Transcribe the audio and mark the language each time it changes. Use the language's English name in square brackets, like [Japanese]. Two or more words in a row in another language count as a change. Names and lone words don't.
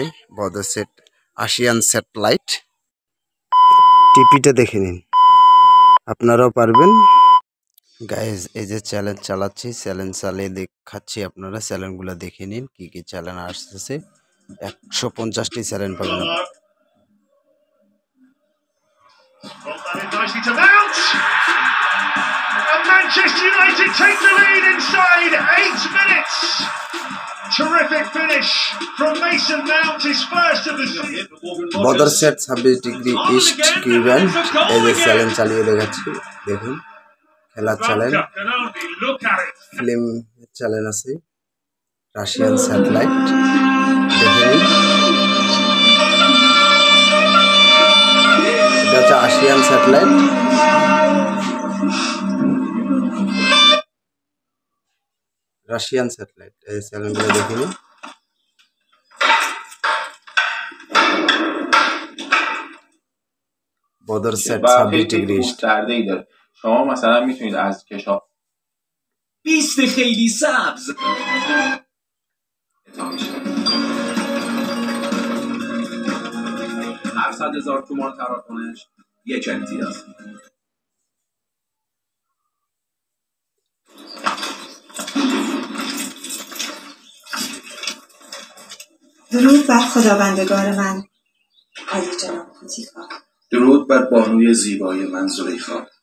[Bangla] বদর সেট [English] Asian satellite [Bangla] টিপিটা দেখে নিন, আপনারাও পারবেন গাইজ। এই যে চ্যালেঞ্জ চালাচ্ছি, চ্যালেঞ্জ চালিয়ে দেখাচ্ছি, আপনারা চ্যালেঞ্জগুলো দেখে নিন কি কি চ্যালেঞ্জ আসতেছে। 150টি চ্যালেঞ্জ পাবেন। [English] Manchester United take the lead inside 8 minutes. Terrific finish from Mason Mount, his first of the season. [Bangla] বদর সেট 26 [English] degree East Q band, [Bangla] এই যে চ্যালেঞ্জ চালিয়ে দেখাচ্ছি, দেখুন। খেলার চ্যালেঞ্জ, [English] film challenge [Bangla] আছে, [English] Russian satellite [Bangla] দেখে নিন। এটা হচ্ছে [English] Asian satellite. Russian satellite, [Bangla] এই চ্যানেলগুলো দেখে নিন। বদর সেট 26 [English] degree East. [Persian] شما مثلا میتونید از کشاف 20 خیلی سبز 700,000 تومان تراکنش، 1 امتیاز. درود بر خداوندگار من علی جناب کوتیکا. درود بر بانوی زیبای من زلیخا.